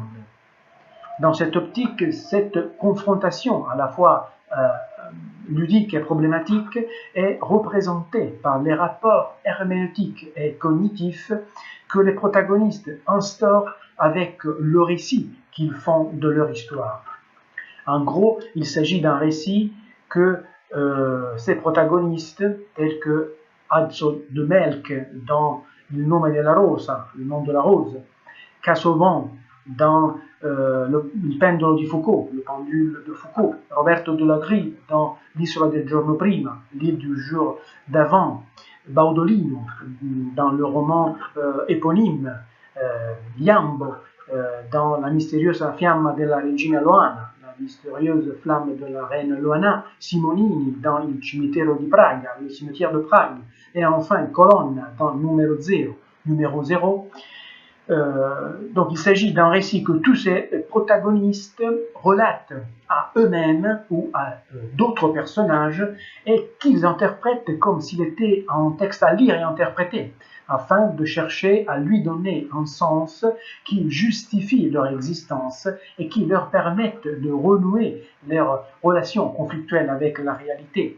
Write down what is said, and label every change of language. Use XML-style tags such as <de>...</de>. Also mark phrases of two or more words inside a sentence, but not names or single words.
<fr>Dans cette optique, cette confrontation à la fois ludique et problématique est représentée par les rapports herméneutiques et cognitifs que les protagonistes instaurent avec le récit qu'ils font de leur histoire. En gros, il s'agit d'un récit que ces protagonistes, tels que Azzo de Melk dans Il nome della rosa, le nom de la rose, Casaubon dans Il pendolo di Foucault, le pendule de Foucault, Roberto de la Grille dans L'isola del giorno prima, l'île du jour d'avant, Baudolino dans le roman éponyme, Iambo dans La misteriosa fiamma della regina Loana, la mystérieuse flamme de la reine Loana, Simonini dans Il cimitero di Praga, le cimetière de Prague, et enfin Colonna dans Numéro 0. Donc il s'agit d'un récit que tous ces protagonistes relatent à eux-mêmes ou à d'autres personnages et qu'ils interprètent comme s'il était un texte à lire et interpréter, afin de chercher à lui donner un sens qui justifie leur existence et qui leur permette de renouer leurs relations conflictuelles avec la réalité.</fr>